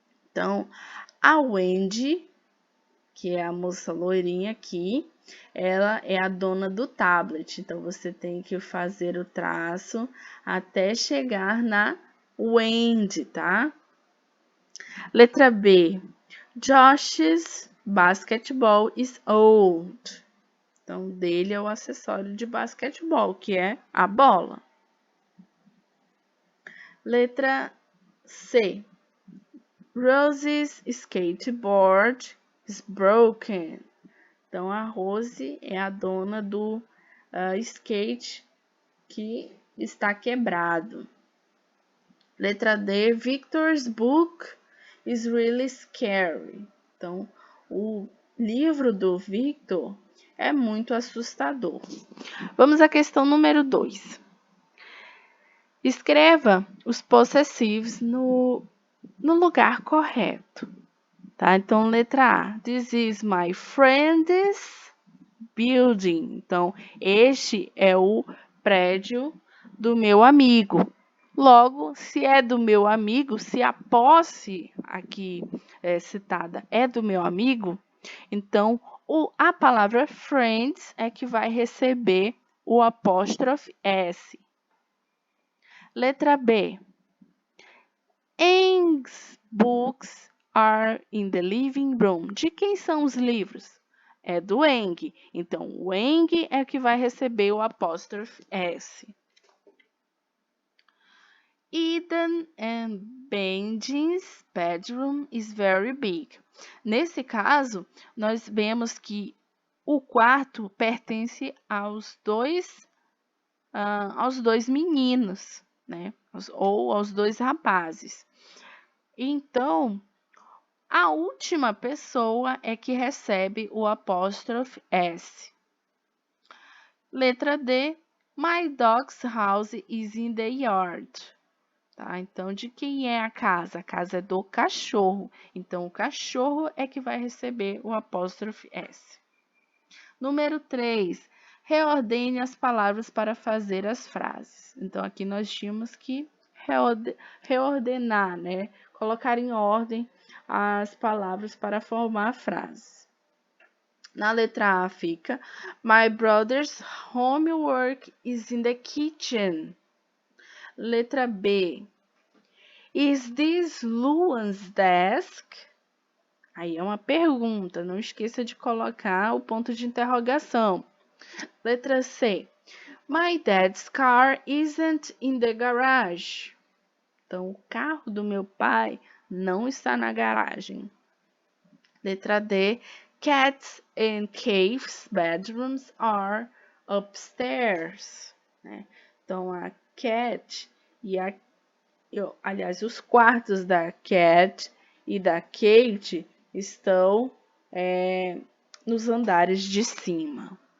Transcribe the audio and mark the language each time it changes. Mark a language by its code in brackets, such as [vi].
[pt] Então, a Wendy, que é a moça loirinha aqui, ela é a dona do tablet. Então, você tem que fazer o traço até chegar na Wendy, tá? Letra B. [en] Josh's basketball is old. [pt] Então, dele é o acessório de basquetebol, que é a bola. Letra C. [en] Rose's skateboard is broken. [pt] Então, a Rose é a dona do skate que está quebrado. Letra D. [en] Victor's book is really scary. [pt] Então, o livro do Victor é muito assustador. Vamos à questão número 2. Escreva os possessivos no lugar correto. Tá? Então, letra A. [en] This is my friend's building. [pt] Então, este é o prédio do meu amigo. Logo, se é do meu amigo, se a posse aqui citada é do meu amigo, então a palavra friends é que vai receber o apóstrofe S. Letra B. [en] Eng's books are in the living room. [pt] De quem são os livros? É do Eng. Então, o Eng é que vai receber o apóstrofe S. [en] Eden and Benji's bedroom is very big. [pt] Nesse caso, nós vemos que o quarto pertence aos dois meninos, né? Ou aos dois rapazes. Então, a última pessoa é que recebe o apóstrofe S. Letra D. [en] My dog's house is in the yard. [pt] Tá? Então, de quem é a casa? A casa é do cachorro. Então, o cachorro é que vai receber o apóstrofe S. Número 3. Reordene as palavras para fazer as frases. Então, aqui nós tínhamos que reordenar, né? Colocar em ordem as palavras para formar a frase. Na letra A fica [en] My brother's homework is in the kitchen. [pt] Letra B. [en] Is this Luan's desk? [pt] Aí é uma pergunta, não esqueça de colocar o ponto de interrogação. Letra C. [en] My dad's car isn't in the garage. [pt] Então, o carro do meu pai não está na garagem. Letra D. [en] Cats and Cave's bedrooms are upstairs. [pt] Né? Então, a Cat e aliás, os quartos da Cat e da Kate estão nos andares de cima.